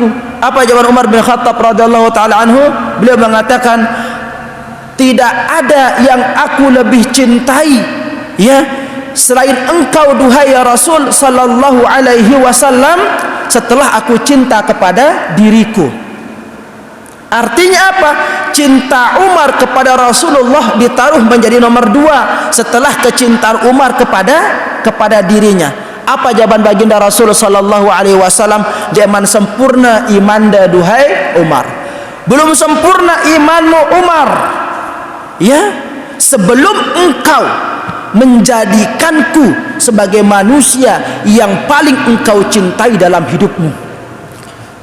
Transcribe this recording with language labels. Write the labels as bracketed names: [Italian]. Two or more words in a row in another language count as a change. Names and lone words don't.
[Indonesian] Apa jawaban Umar bin Khattab [Arabic] رضي الله تعالى عنه? [Indonesian] Beliau mengatakan, tidak ada yang aku lebih cintai ya selain engkau duhai [Arabic] يا رسول صلى الله عليه وسلم, [Indonesian] setelah aku cinta kepada diriku. Artinya apa? Cinta Umar kepada Rasulullah ditaruh menjadi nomor 2 setelah kecintaan Umar kepada dirinya. Apa jawaban baginda Rasul [Arabic] صلى الله عليه وسلم? [Indonesian] Jaman sempurna imanda duhai Umar. Belum sempurna imanmu Umar ya, sebelum engkau menjadikanku sebagai manusia yang paling engkau cintai dalam hidupmu.